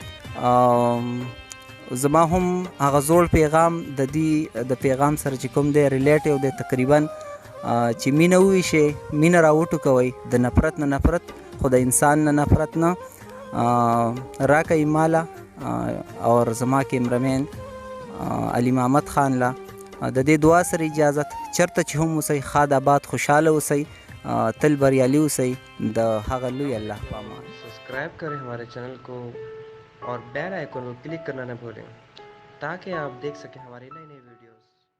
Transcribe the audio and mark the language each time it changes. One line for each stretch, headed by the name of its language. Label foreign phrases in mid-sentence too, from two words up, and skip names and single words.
Pashto: زما هم هغه زوړ پیغام د دې د پیغام سره چې کوم دی ریلیټیو دی تقریبا چې مینه وویشئ مینه راوټوکوئ د نفرت نه نفرت خو د انسان نه نفرت نه راکئ ماله اور زما کیمرمین علي محمد خان لا د دې دعا سره اجازت چرته چې هم اوسئ ښاد آباد خوشحاله اوسئ تل بریالي اوسئ د هغه لوی الله په امان.
Hindi: सब्सक्राइब करें हमारे चैनल को और
English: bell icon
Hindi: को क्लिक करना न भूलें ताकि आप देख सकें हमारी नई नई वीडियोस.